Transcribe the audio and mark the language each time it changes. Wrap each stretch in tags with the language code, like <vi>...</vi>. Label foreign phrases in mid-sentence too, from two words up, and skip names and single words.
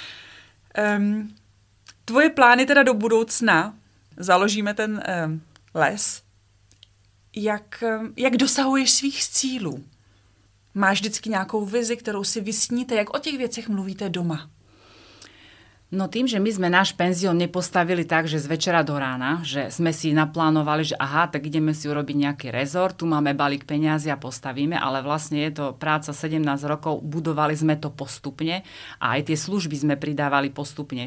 <cs>Tvoje plány teda do budoucna, založíme ten les, jak dosahuješ svých cílů? Máš vždycky nějakou vizi, kterou si vysníte? Jak o těch věcech mluvíte doma?</cs> <sk>No tým, že my sme náš penzión nepostavili tak, že z večera do rána, že sme si naplánovali, že aha, tak ideme si urobiť nejaký rezort, tu máme balík peňazí a postavíme, ale vlastne je to práca 17 rokov, budovali sme to postupne a aj tie služby sme pridávali postupne.</sk>